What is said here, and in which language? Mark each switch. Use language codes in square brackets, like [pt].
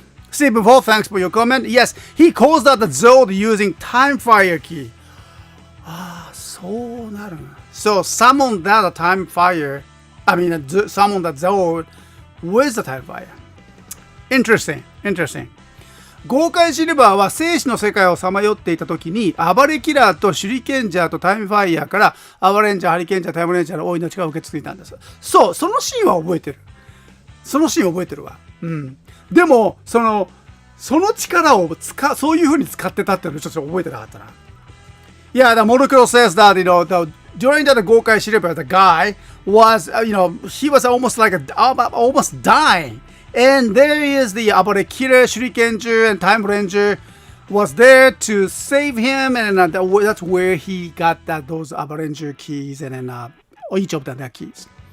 [en] Stephen Paul, thanks for your comment. Yes, he calls that the Zod using Time Fire key. So summon that Time Fire. Summon that Zod with the Time Fire. Interesting. [ja] 豪快シルバーは生死の世界をさまよっていた時に暴れキラーと手裏剣ジャーとタイムファイヤーから暴れンジャー、ハリケンジャー、タイムレンジャーの大いの力を受け継いだんです。そう、そのシーンは覚えてる。わ。でもその力をそういう風に使ってたっていうのをちょっと覚えてなかったな。 [en] Yeah, the Monocro says that during the Gokai Shiriba, the guy was he was almost almost dying, and there is the Abba Killer, Shurikenger, and Time Ranger was there to save him, and that's where he got those Abba Ranger keys, and then each of their keys.